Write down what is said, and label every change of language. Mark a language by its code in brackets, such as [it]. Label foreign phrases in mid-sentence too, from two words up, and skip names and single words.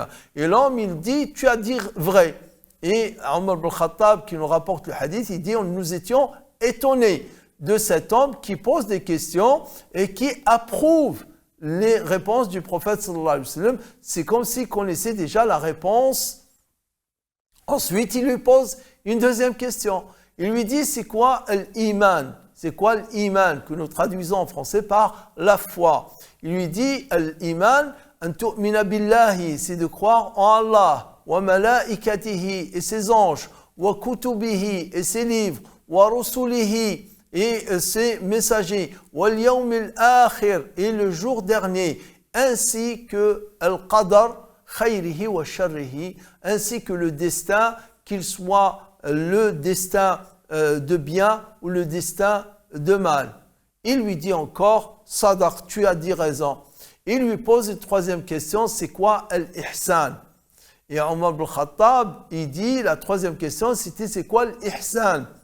[fr] Et l'homme, il dit, tu as dit vrai. Et Omar ibn al-Khattab, qui nous rapporte le hadith, il dit, nous étions étonnés de cet homme qui pose des questions et qui approuve les réponses du prophète [ar] صلى الله عليه وسلم. [fr] C'est comme s'il connaissait déjà la réponse. Ensuite, il lui pose une deuxième question. Il lui dit, c'est quoi l'iman? C'est quoi l'iman que nous traduisons en français par la foi? Il lui dit, l'iman, [ar] أن تؤمن بالله, [fr] c'est de croire en Allah, [ar] وملائكته [fr] et ses anges, [ar] وكتبه [fr] et ses livres, [ar] ورسله [fr] et ses messagers, [ar] واليوم الآخر [fr] et le jour dernier, ainsi que [ar] القدر خيره وشره, [fr] ainsi que le destin, qu'il soit le destin de bien ou le destin de mal. Il lui dit encore, Sadaq, tu as dit raison. Il lui pose une troisième question, c'est quoi l'ihsan? Et Omar ibn Khattab, il dit, la troisième question, c'était c'est quoi l'ihsan?